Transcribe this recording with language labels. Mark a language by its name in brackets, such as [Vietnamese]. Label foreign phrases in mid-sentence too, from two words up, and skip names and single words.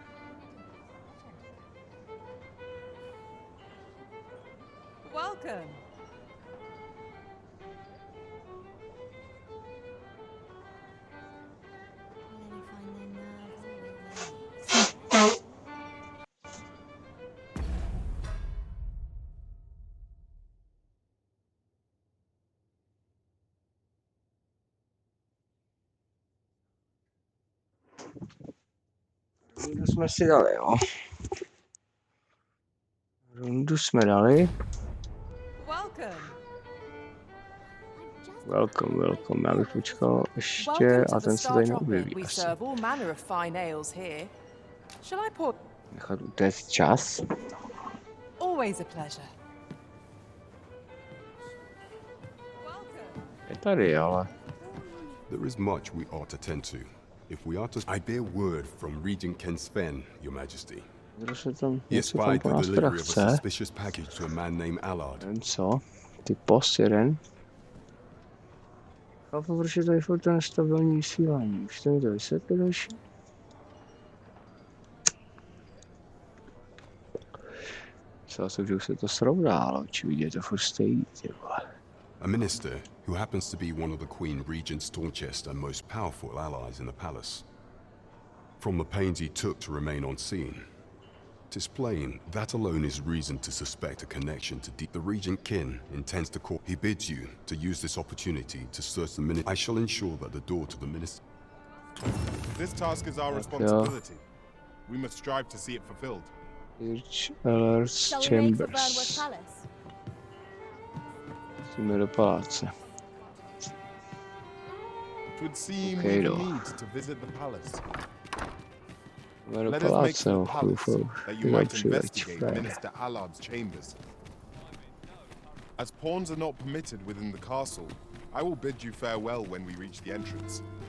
[English] Welcome. Will they find their nerves or will their knees? [Czech] Rundu jsme si dali, jo. Rundu jsme dali. [English] Welcome. [Czech] Já bych počkal ještě a ten se tady neobjeví [English] We [Czech] asi. [English] serve all manner of fine ales here. Shall I pour? [Czech] Nechat utéct čas. [English] Always a pleasure. [Czech] Je tady, ale... [English] There is much we ought to tend to. If we are to... I bear word from Regent Ken Sven, Your Majesty. He spied the delivery of a suspicious package to a man named Allard. [Czech] Nevím co? Ty posiren. Chápu, proč je tady furt to nestabilní vysílání. Už to mi to vysvětlí další? Myslel jsem, že už se to srovná, ale očividně to furt stojí, ty vole. [English] A minister who happens to be one of the Queen Regent's staunchest and most powerful allies in the palace. From the pains he took to remain on scene, 'tis plain that alone is reason to suspect a connection to the Regent Kin intends to call. He bids you to use this opportunity to search the minister. I shall ensure that the door to the minister. This task is our responsibility. We must strive to see it fulfilled. Shall we make for Burnworth Palace? [Czech] Musíme do paláce. [English] It would seem we need to visit the palace. Let us make the palace that you might investigate Minister Allard's chambers. As pawns are not permitted within the castle, I will bid you farewell when we reach the entrance.